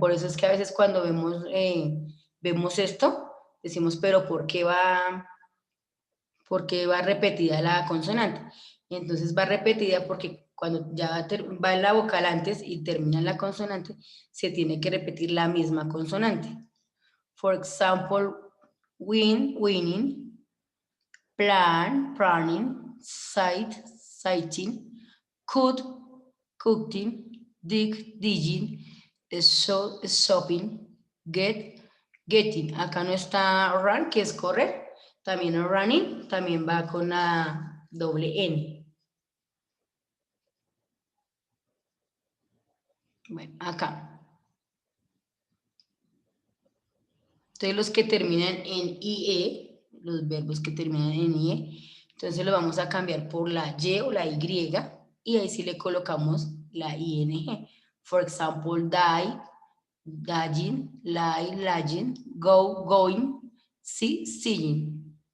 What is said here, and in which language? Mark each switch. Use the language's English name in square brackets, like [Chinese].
[Spanish] Por eso es que a veces cuando vemos esto, decimos, pero ¿por qué va repetida la consonante? Entonces va repetida porque cuando ya va la vocal antes y termina la consonante, se tiene que repetir la misma consonante. [English] For example, win, winning, plan, planning, sight, sighting, could, cooking, dig, digging, show, shopping, get, getting. [Spanish] Acá no está run, que es correr. También el running, también va con la doble N. Bueno, acá. Entonces los que terminan en IE, los verbos que terminan en IE, entonces lo vamos a cambiar por la Y o la Y y ahí sí le colocamos la ING. [English] For example, die, dying, lie, lying, go, going, see, seeing.